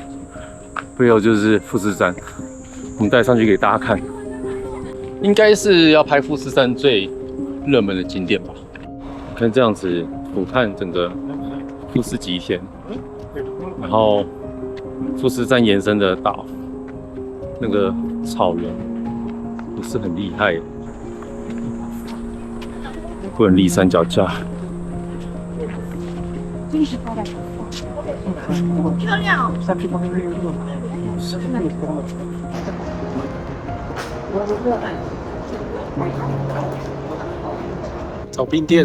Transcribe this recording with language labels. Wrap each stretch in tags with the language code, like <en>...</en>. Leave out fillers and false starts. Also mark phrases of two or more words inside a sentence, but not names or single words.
<zh>背後就是富士山，我們帶上去給大家看。應該是要拍富士山最熱門的景點吧？看這樣子俯瞰整個富士吉田，然後富士山延伸的島，那個草原不是很厲害，棍立山腳架，漂亮。找冰店哦，</zh>